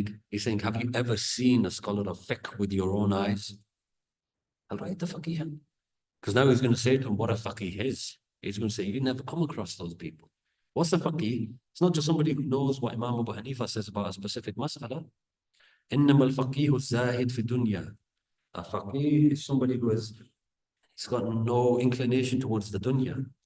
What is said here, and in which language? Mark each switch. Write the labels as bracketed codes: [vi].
[en] He's saying, have you ever seen a scholar of fiqh with your own eyes? Because now he's going to say to him what a faqih is. He's going to say, you never come across those people. What's a faqih? It's not just somebody who knows what Imam Abu Hanifa says about a specific mas'ala. [ar] إنما الفقيه الزاهد في الدنيا. [en] A faqih is somebody who he's got no inclination towards the dunya.